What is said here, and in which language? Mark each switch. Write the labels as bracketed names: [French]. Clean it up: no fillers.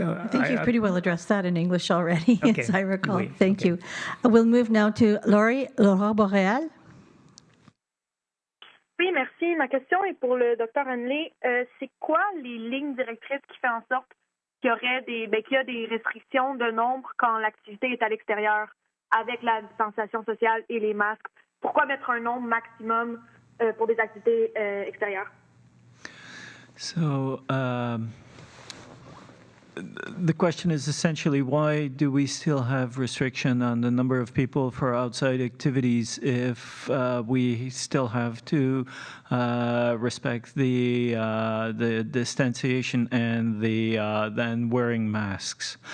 [English] think you've pretty well addressed that in English already, Okay. as I recall. [French] Oui. [English] Thank Okay. you. We'll move now to Laura Boréal. [French] Oui, merci. Ma question est pour le Dr. Hanley. C'est quoi les lignes directrices qui font en sorte qu'il y a des restrictions de nombre quand l'activité est à l'extérieur avec la distanciation sociale et les masques? Pourquoi mettre un nombre maximum pour des activités extérieures? [English] So the question is essentially, why do we still have restriction on the number of people for outside activities if we still have to respect the distanciation and then wearing masks?